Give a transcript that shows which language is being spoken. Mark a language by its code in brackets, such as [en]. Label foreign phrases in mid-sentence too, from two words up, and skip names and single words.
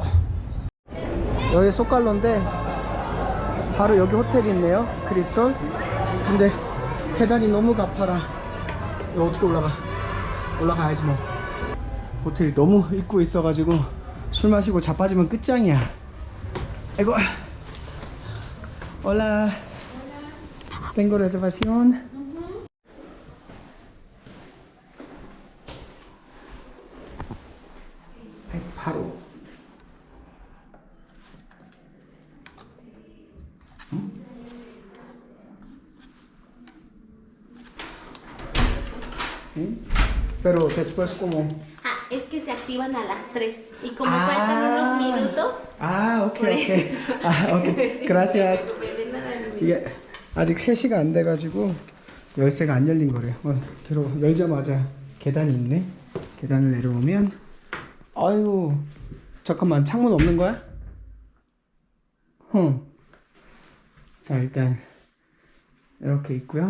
[ko] 여기 소칼로인데 바로 여기 호텔이 있네요. 크리솔. 근데 계단이 너무 가파라. 이거 어떻게 올라가야지 뭐. 호텔이 너무 입구에 있어가지고 술 마시고 자빠지면 끝장이야. 아이고. [es] Hola. Tengo reservación. 바로. Pero después como... Es que se activan a las 3 y como faltan unos minutos. Ok, ok. Ok. Gracias. [ko] 이게 아직 3시가 안 돼가지고 열쇠가 안 열린 거래요. 열자마자 계단이 있네. 계단을 내려오면 아유 잠깐만 창문 없는 거야? 자 일단 이렇게 있고요.